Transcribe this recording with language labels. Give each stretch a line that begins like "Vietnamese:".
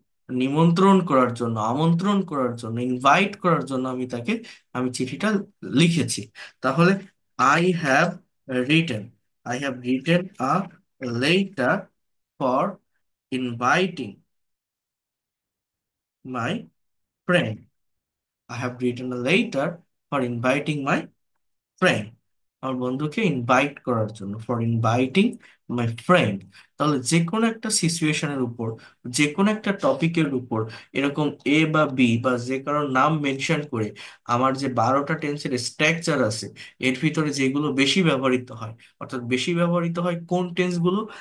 Bangla: নিমন্ত্রণ করার জন্য, আমন্ত্রণ করার জন্য, ইনভাইট করার জন্য আমি চিঠিটা লিখেছি।
English: তাহলে I have written, I have written a letter for inviting my friend. I have written a letter for inviting my friend.
Bangla: আমার বন্ধুকে ইনভাইট করার জন্য,
English: For inviting my friend.
Bangla: তাহলে যে কোনো একটা সিচুয়েশনের উপর, যে কোনো একটা টপিকের উপর এরকম এ বা বি বা যে কারোর নাম মেনশন করে আমার যে 12টা টেন্সের স্ট্রাকচার আছে, এর ভিতরে যেগুলো বেশি ব্যবহৃত হয়, অর্থাৎ বেশি ব্যবহৃত হয় কোন টেন্সগুলো?